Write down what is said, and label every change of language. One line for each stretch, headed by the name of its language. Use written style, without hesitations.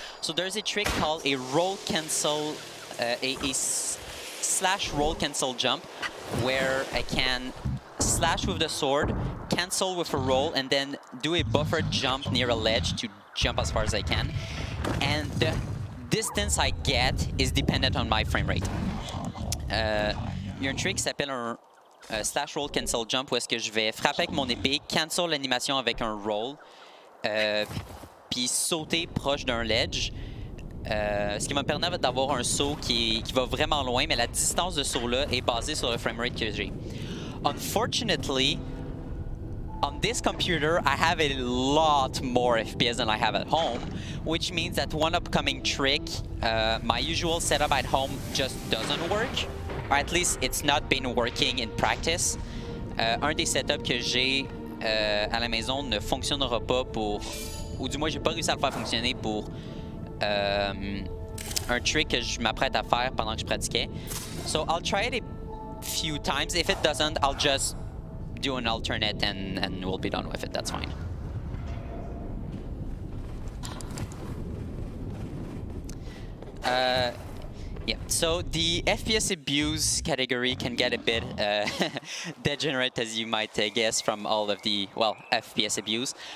English: So there's a trick called a roll cancel, a slash roll cancel jump, where I can slash with the sword, cancel with a roll, and then do a buffered jump near a ledge to jump as far as I can. And the distance I get is dependent on my frame rate.
French: Il y a un trick qui s'appelle un slash roll cancel jump où est-ce que je vais frapper avec mon épée, cancel l'animation avec un roll, puis sauter proche d'un ledge. Ce qui me permet d'avoir un saut qui va vraiment loin, mais la distance de saut-là est basée sur le framerate que j'ai.
English: Unfortunately, on this computer, I have a lot more FPS than I have at home, which means that one upcoming trick, my usual setup at home just doesn't work, or at least it's not been working in practice.
French: Un des setups que j'ai à la maison ne fonctionnera pas pour, ou du moins j'ai pas réussi à le faire fonctionner pour un trick que je m'apprête à faire pendant que je pratiquais.
English: So I'll try it a few times. If it doesn't, I'll just do an alternate and we'll be done with it. That's fine. Yeah, so the FPS abuse category can get a bit degenerate, as you might guess from all of the, well, FPS abuse.